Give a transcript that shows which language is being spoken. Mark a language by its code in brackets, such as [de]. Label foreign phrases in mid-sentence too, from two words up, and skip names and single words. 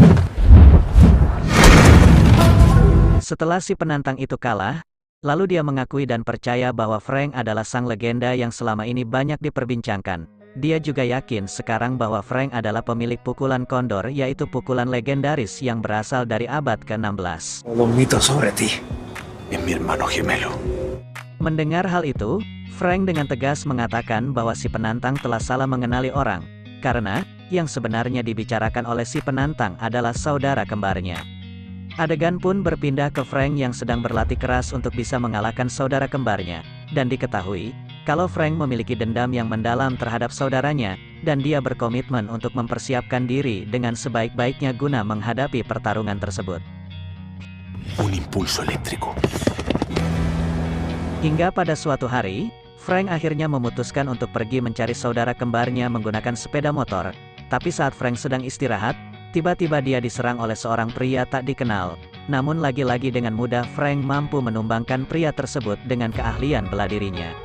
[id] Setelah si penantang itu kalah, lalu dia mengakui dan percaya bahwa Frank adalah sang legenda yang selama ini banyak diperbincangkan. Dia juga yakin sekarang bahwa Frank adalah pemilik pukulan kondor, yaitu pukulan legendaris yang berasal dari abad ke-16. [es] Todo un mito sobre ti. Es mi hermano gemelo. [id] Mendengar hal itu, Frank dengan tegas mengatakan bahwa si penantang telah salah mengenali orang, karena yang sebenarnya dibicarakan oleh si penantang adalah saudara kembarnya. Adegan pun berpindah ke Frank yang sedang berlatih keras untuk bisa mengalahkan saudara kembarnya, dan diketahui kalau Frank memiliki dendam yang mendalam terhadap saudaranya, dan dia berkomitmen untuk mempersiapkan diri dengan sebaik-baiknya guna menghadapi pertarungan tersebut. [es] Un impulso eléctrico. [id] Hingga pada suatu hari, Frank akhirnya memutuskan untuk pergi mencari saudara kembarnya menggunakan sepeda motor. Tapi saat Frank sedang istirahat, tiba-tiba dia diserang oleh seorang pria tak dikenal. Namun lagi-lagi dengan mudah Frank mampu menumbangkan pria tersebut dengan keahlian bela dirinya.